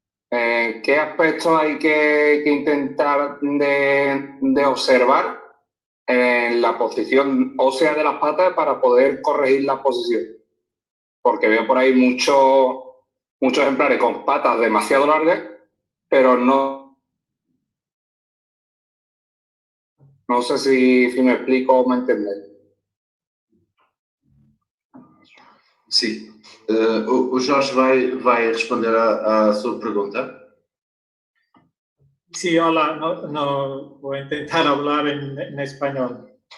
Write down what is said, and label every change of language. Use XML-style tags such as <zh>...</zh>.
<es>¿Qué aspectos hay que intentar de observar en la posición ósea de las patas para poder corregir la posición? Porque veo por ahí muchos ejemplares con patas demasiado largas, pero no sé si me explico o me entendéis.</es> <pt>Sim. O Jorge vai responder à sua pergunta.</pt> <es>Sí, hola, no voy a intentar hablar en español.</es>